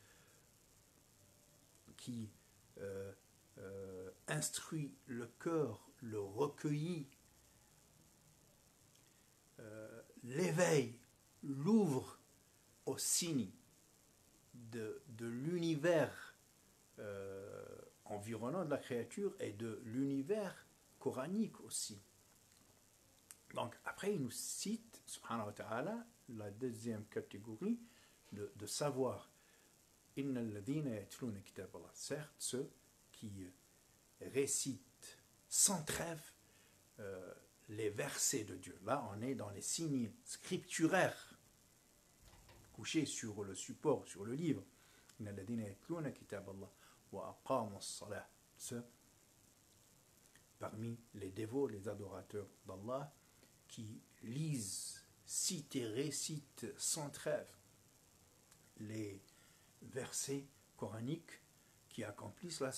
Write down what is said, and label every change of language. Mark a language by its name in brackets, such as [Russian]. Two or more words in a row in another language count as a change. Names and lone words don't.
[French] qui instruit le cœur, le recueillit, l'éveille, l'ouvre au signe de l'univers environnant de la créature et de l'univers coranique aussi. Donc après il nous cite, [Arabic] سبحانه وتعالى, [French] la deuxième catégorie de savoir. [Arabic] إن الذين يتلون كتاب الله. [French] Certes, ceux qui récitent sans trêve les versets de Dieu. Là, on est dans les signes scripturaires couchés sur le support, sur le livre. [Arabic] إن الذين يتلون كتاب الله وأقاموا الصلاة. [French] Ceux parmi les dévots, les adorateurs d'Allah, qui lisent, citent et récitent sans trêve les versets coraniques, qui accomplissent la